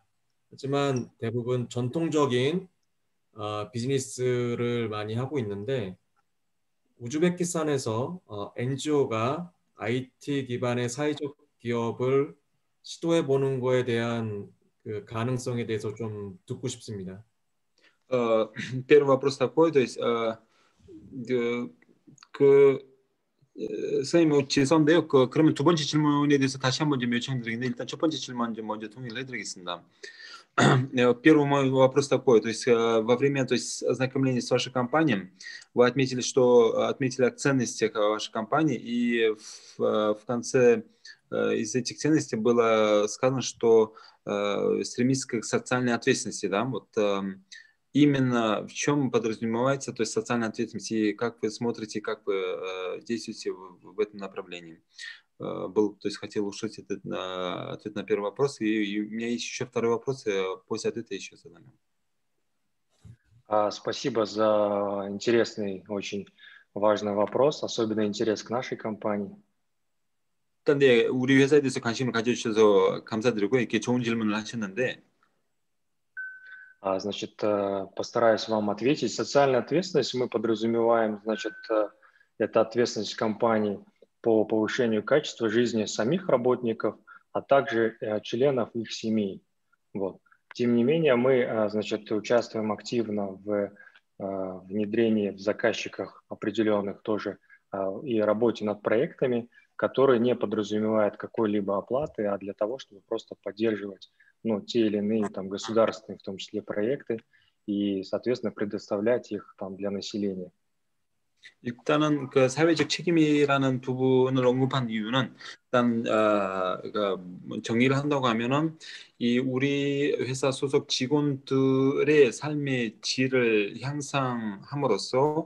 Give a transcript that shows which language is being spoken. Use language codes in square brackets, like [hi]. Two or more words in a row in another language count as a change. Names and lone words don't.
[ko] 하지만 대부분 전통적인 비즈니스를 많이 하고 있는데 우즈베키스탄에서 NGO가 IT 기반의 사회적 기업을 시도해 보는 거에 대한 그 가능성에 대해서 좀 듣고 싶습니다. [ru] Первый вопрос такой, то есть [ko] 선생님 죄송한데요. 그러면 두 번째 질문에 대해서 다시 한번 좀 요청드리겠는데 일단 첫 번째 질문 좀 먼저 통일을 해드리겠습니다. [ru] Первый мой вопрос такой, то есть во время, то есть ознакомления с вашей компанией, вы отметили о ценностях вашей компании, и в конце из этих ценностей было сказано, что стремится к социальной ответственности, да, вот именно в чем подразумевается, то есть социальная ответственность, и как вы смотрите, как вы действуете в этом направлении. Был, то есть хотел услышать ответ на первый вопрос, и у меня есть еще второй вопрос, после ответа еще задам. Спасибо за интересный, очень важный вопрос, особенно интерес к нашей компании. [ko] 일단 네, 우리 회사에 대해서 관심을 가져주셔서 감사드리고 이렇게 좋은 질문을 하셨는데 [ru] Значит, постараюсь вам ответить. Социальная ответственность мы подразумеваем, значит, это ответственность компаний по повышению качества жизни самих работников, а также членов их семей. Вот. Тем не менее, мы, значит, участвуем активно в внедрении в заказчиках определенных тоже и работе над проектами, которые не подразумевают какой-либо оплаты, а для того, чтобы просто поддерживать те или иные там государственные, в том числе, проекты и, соответственно, предоставлять их там для населения. [ko] 일단은 그 사회적 책임이라는 부분을 언급한 이유는 일단 정리를 한다고 하면은 이 우리 회사 소속 직원들의 삶의 질을 향상함으로써